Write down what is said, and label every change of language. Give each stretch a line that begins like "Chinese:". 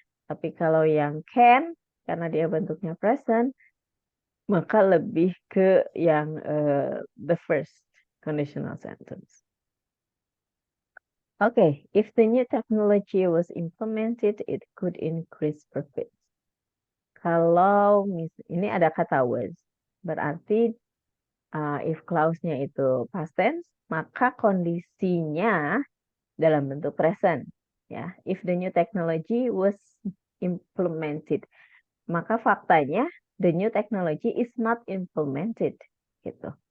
Indonesian: Tapi kalau yang can, karena dia bentuknya present, maka lebih ke yang the first conditional sentence.
English: Okay, if the new technology was implemented, it could increase profits.
Indonesian: Kalau ini ada kata was, berarti if clause-nya itu past tense, maka kondisinya dalam bentuk present.
English: Ya, if the new technology was implemented,
Indonesian: maka faktanya
English: the new technology is not implemented, gitu.